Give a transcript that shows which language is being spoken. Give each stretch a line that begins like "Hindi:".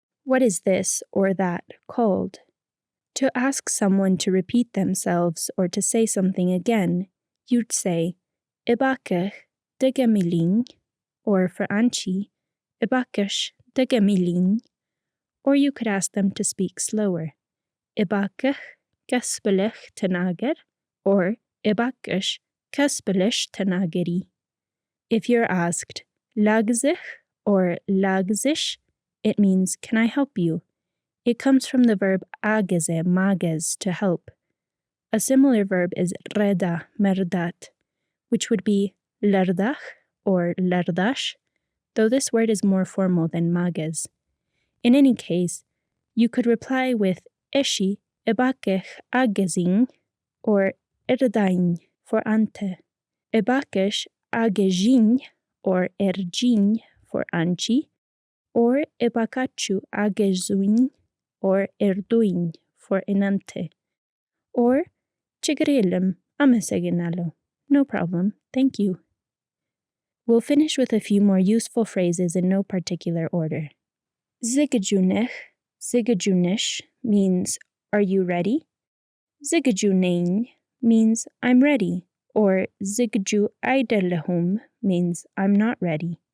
English: What is this or that called? To ask someone to repeat themselves or to say something again, you'd say
Amharic: እባክህ ድገሚልኝ,
English: or for
Amharic: አንቺ እባክሽ ድገሚልኝ.
English: Or you could ask them to speak slower.
Amharic: እባክህ ቀስ ብለህ ተናገር, or እባክሽ ቀስ ብለሽ ተናገሪ.
English: If you're asked ላግዝህ or ላግዝሽ, it means can I help you? It comes from the verb አገዘ ማገዝ, to help. A similar verb is ረዳ መርዳት, which would be ልርዳህ or ልርዳሽ, though this word is more formal than ማገዝ. In any case, you could reply with
Amharic: እሺ እባክህ አግዝኝ,
English: or እርዳኝ for አንተ.
Amharic: እባክሽ አግዢኝ or እርጂኝ for አንቺ, or እባካችሁ አግዙኝ or እርዱኝ for እናንተ, or ችግር የለም አመሰግናለሁ,
English: no problem, thank you. We'll finish with a few more useful phrases in no particular order.
Amharic: ዝግጁ ነህ, ዝግጁ ነሽ
English: means are you ready?
Amharic: ዝግጁ ነኝ
English: means I'm ready, or
Amharic: ዝግጁ አይደለሁም
English: means I'm not ready.